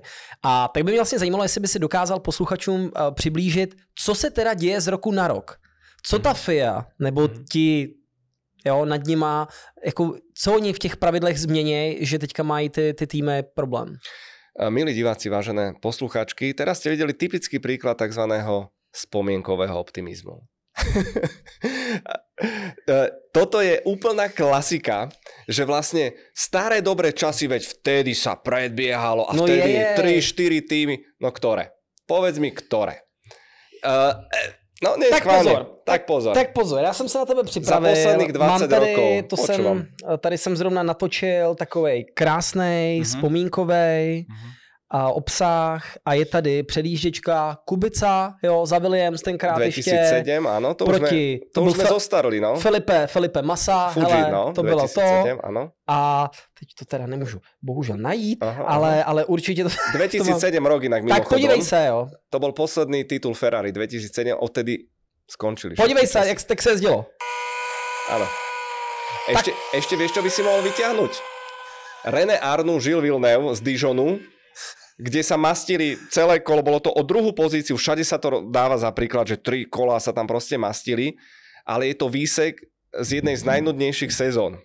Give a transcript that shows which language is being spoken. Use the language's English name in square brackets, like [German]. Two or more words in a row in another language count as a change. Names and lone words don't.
[Czech] A tak by mě vlastně zajímalo, jestli by si dokázal posluchačům přiblížit, co se teda děje z roku na rok. Co ta FIA nebo ti nad nima, jako, co oni v těch pravidlech změní, že teďka mají ty týmy problém? [Slovak] Milí diváci, vážené posluchačky, teraz ste videli typický príklad takzvaného spomienkového optimizmu. Toto je úplná klasika, že vlastne staré dobré časy, veď vtedy sa predbiehalo a vtedy 3-4 týmy, no ktoré? Povedz mi, ktoré? No neschválne. [Czech] Tak pozor, já jsem se na tebe připravil. [Slovak] Za posledných 20 rokov. [Czech] Tady jsem zrovna natočil takovej krásnej, vzpomínkovej obsah a je tady předjížděčka Kubica, za Williams tenkrát 2007, ještě. Ano, to už jsme zostarli, no. Felipe Massa, Fuji, hele, no, to bylo 2007, ano. A teď to teda nemůžu bohužel najít, ale určitě to... [Slovak] 2007 rok inak mimochodom. [Czech] Tak podívej se, jo. To byl posledný titul Ferrari 2007, odtedy skončili. Podívej se, jak tak se jezdilo. [Slovak] Áno. Ešte vieš, čo by si mohol vyťahnuť? René Arnoux, Gilles Villeneuve z Dijonu, kde sa mastili celé kolo, bolo to o druhú pozíciu, všade sa to dáva za príklad, že 3 kolá sa tam proste mastili, ale je to výsek z jednej z najnudnejších sezón.